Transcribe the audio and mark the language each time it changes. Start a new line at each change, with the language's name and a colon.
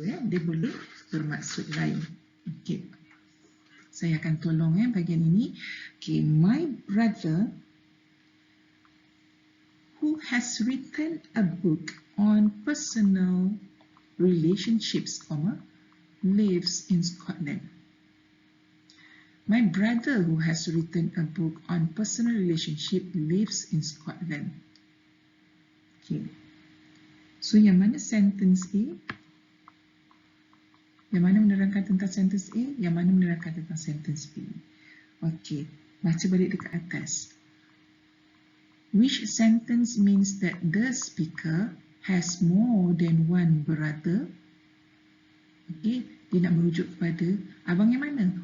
Malay: Dia boleh bermaksud lain. Okay. Saya akan tolong bahagian ini.
English: Okay. My brother who has written a book on personal relationships, lives in Scotland. My brother who has written a book on personal relationship lives in Scotland.
Malay: Okay. So, yang mana sentence A? Yang mana menerangkan tentang sentence A? Yang mana menerangkan tentang sentence B? Okay. Baca balik dekat atas.
English: Which sentence means that the speaker has more than one brother? Okay.
Malay: Dia nak merujuk kepada abang yang mana?